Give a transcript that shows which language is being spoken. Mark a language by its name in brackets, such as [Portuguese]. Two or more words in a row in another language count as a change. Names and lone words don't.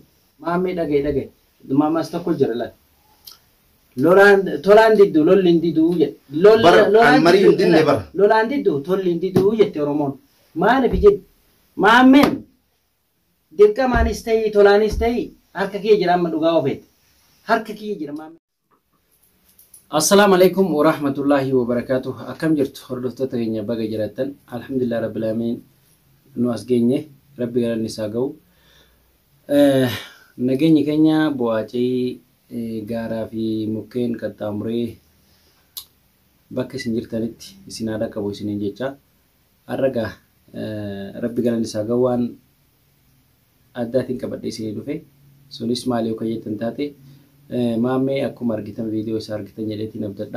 [Oromo] Maammee dhagaye maammas tokko jira laata. Tolaan didduu lolli hin diduu jedhe. Lolaan didduu tolli hin diduu jette Oromoon. Maaliif jedhe maammeen dirqamaanis ta'ii tolaanis ta'ii harka kiyya jira amma dhugaa ofeete. Harka kiyya jira maammeen. [Arabic] السلام عليكم ورحمة الله وبركاته. [Oromo] Akkam jirtu hordoftoota keenya baga jiraattan. [Arabic] الحمد لله رب العالمين [Oromo] nu as geenye rabbi galanni isaa ga'u. Nageenyi keenya bo'aacii gaaraa fi mukkeen qaxxaamuree bakka isin jirtanitti isin aadaa qabu isiniin jecha har'a rabbi galanni isaa ga'u waan addaatiin qabadhee isinii dhufe sunis maali yoo jettan taate maammee akkuma argitan viidiyoo isaa argitan jedheetiin abdadha.